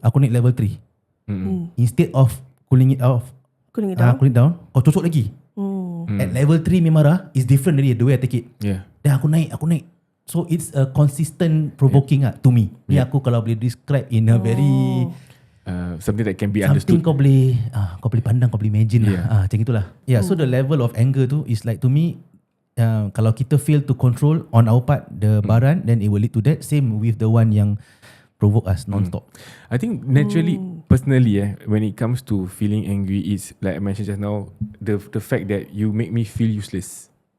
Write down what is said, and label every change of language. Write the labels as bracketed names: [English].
[Malay] Aku naik [English] level 3. Instead of cooling it down, [Malay] kau cocok lagi. [English] At level 3 [Malay] me marah [English] is different dari the way I take it. Then [Malay] aku naik. [English] So it's a consistent provoking to me. [Malay] Ni aku kalau boleh [English] describe in a very something that can be understood. [Malay] Something kau boleh pandang, kau boleh imagine lah. Macam itulah. [English] So the level of anger tu is like to me, kalau kita fail to control on our part the baran, then it will lead to that. Same with the one yang provoke us non-stop. I think naturally, personally, when it comes to feeling angry, it's like I mentioned just now, the fact that you make me feel useless.